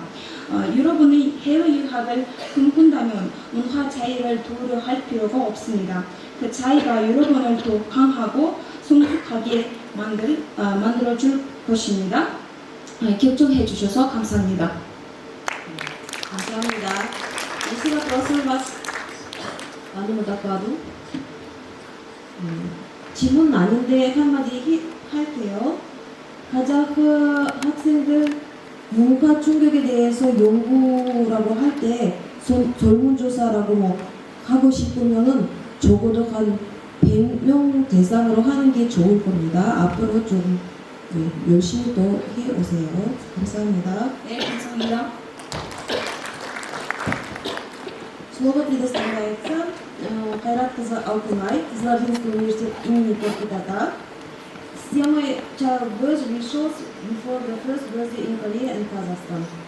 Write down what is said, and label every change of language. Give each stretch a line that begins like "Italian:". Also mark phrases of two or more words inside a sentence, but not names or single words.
Korean: 여러분이 해외 유학을 꿈꾼다면 문화 차이를 두려워할 필요가 없습니다. 그 차이가 여러분을 더 강하고 성숙하게 만들어줄 것입니다. 결정해 주셔서 감사합니다. 감사합니다.
Russian: Спасибо, просим вас. 많은 докладу.
Korean: 질문 많은데 한마디 할게요. 카자흐 학생들 문화 충격에 대해서 연구라고 할 때 설문조사라고 뭐 하고 싶으면은 적어도 한 100명 대상으로 하는 게 좋을 겁니다. 앞으로 좀 열심히 또 해오세요. 감사합니다. 네, 감사합니다.
Russian: Слово предоставляется Кайрат Алтынай, Златинский университет имени Коркутата. С темой
English: Child Birth Results before the first birthday in Korea and Kazakhstan.